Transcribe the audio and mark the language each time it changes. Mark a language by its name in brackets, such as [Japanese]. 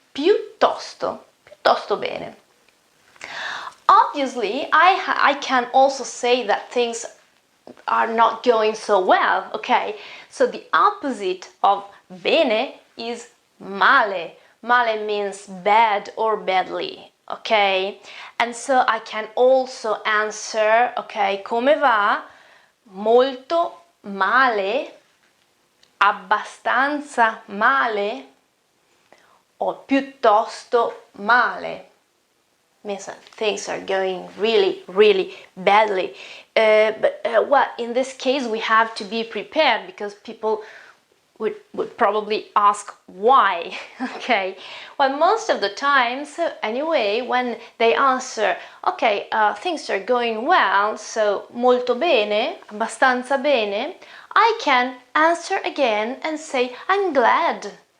[Italian] Piuttosto, piuttosto bene. [English] Obviously, I can also say that things are not going so well, okay? So the opposite of bene is male. Male means bad or badly, okay? And so I can also answer, okay, [Italian] come va? Molto male, abbastanza male, or piuttosto male. [English] Means that things are going really badly. Well, in this case we have to be prepared because people would probably ask why, okay? Well, most of the time, so anyway, when they answer, okay, things are going well, so [Italian] molto bene, abbastanza bene, [English] I can answer again and say, I'm glad.